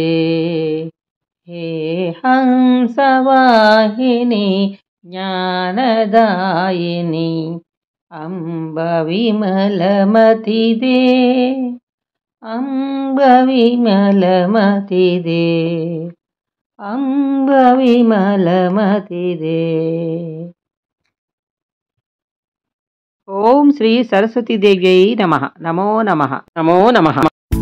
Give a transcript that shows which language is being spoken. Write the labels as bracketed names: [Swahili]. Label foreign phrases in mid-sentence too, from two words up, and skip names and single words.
[Hindi] हे हंसवाहिनी ज्ञानदायिनी अंब विमलमतिदे, अंब विमलमतिदे, अंब विमलमतिदे। [Sanskrit] ॐ श्री सरस्वती देव्यै नमः. नमो नमः। नमो नमः.